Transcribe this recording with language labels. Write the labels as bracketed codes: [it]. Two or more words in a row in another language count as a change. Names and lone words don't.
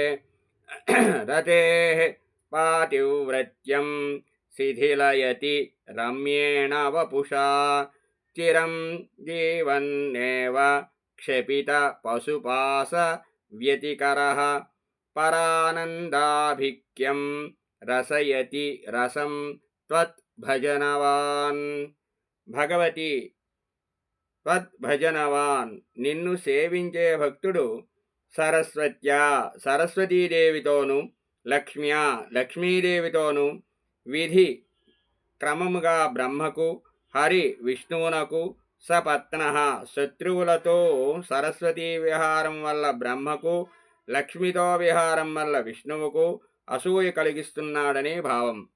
[sa] रतेः पातिव्रत्यं शिथिलयति रम्येण वपुषा चिरं जीवन्नेव क्षपितपशुपास व्यतिकरः परानन्दाभिक्यं रसयति रसं त्वद्भजनवान्। భగవతి త్వద్భజనవాన్ [te] నిన్ను సేవించే భక్తుడు సరస్వత్యా సరస్వతీదేవితోనూ లక్ష్మ్యా లక్ష్మీదేవితోనూ విధి క్రమముగా బ్రహ్మకు హరి విష్ణువునకు సపత్న శత్రువులతో సరస్వతీ విహారం వల్ల బ్రహ్మకు లక్ష్మితో విహారం వల్ల విష్ణువుకు అసూయ కలిగిస్తున్నాడనే భావం.